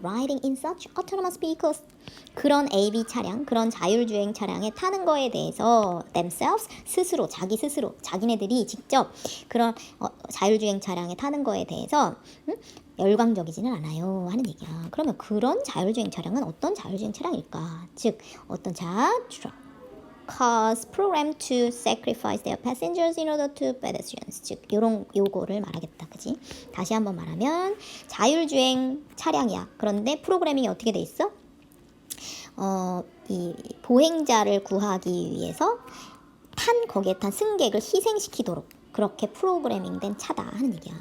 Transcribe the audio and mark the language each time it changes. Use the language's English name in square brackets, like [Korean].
[English] Riding in such autonomous vehicles, [Korean] 그런 AV 차량, 그런 자율주행 차량에 타는 거에 대해서 themselves, 스스로, 자기네들이 직접 그런 자율주행 차량에 타는 거에 대해서 열광적이지는 않아요 하는 얘기야. 그러면 그런 자율주행 차량은 어떤 자율주행 차량일까? 즉 어떤 [English] cars programmed to sacrifice their passengers in order to pedestrians. [Korean] 즉 요거를 말하겠다, 그지? 다시 한번 말하면 자율주행 차량이야. 그런데 프로그래밍이 어떻게 돼 있어? 이 보행자를 구하기 위해서 거기에 탄 승객을 희생시키도록 그렇게 프로그래밍된 차다 하는 얘기야.